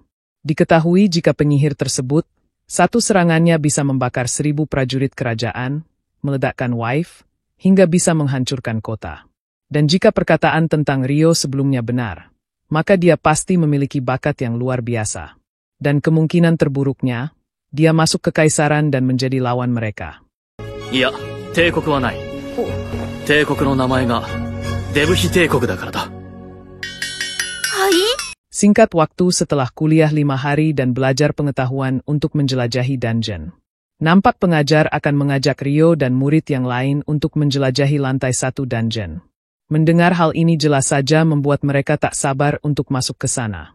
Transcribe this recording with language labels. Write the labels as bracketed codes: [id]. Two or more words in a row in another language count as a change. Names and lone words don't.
[id] Diketahui jika penyihir tersebut, satu serangannya bisa membakar 1000 prajurit kerajaan, meledakkan Wife, hingga bisa menghancurkan kota. Dan jika perkataan tentang Rio sebelumnya benar, maka dia pasti memiliki bakat yang luar biasa. Dan kemungkinan terburuknya, dia masuk ke kaisaran dan menjadi lawan mereka. [ja] いや、帝国はない。帝国の名前がデブヒ帝国だからだ。はい。 [id] Singkat waktu setelah kuliah 5 hari dan belajar pengetahuan untuk menjelajahi dungeon. Nampak pengajar akan mengajak Rio dan murid yang lain untuk menjelajahi lantai 1 dungeon. Mendengar hal ini jelas saja membuat mereka tak sabar untuk masuk ke sana.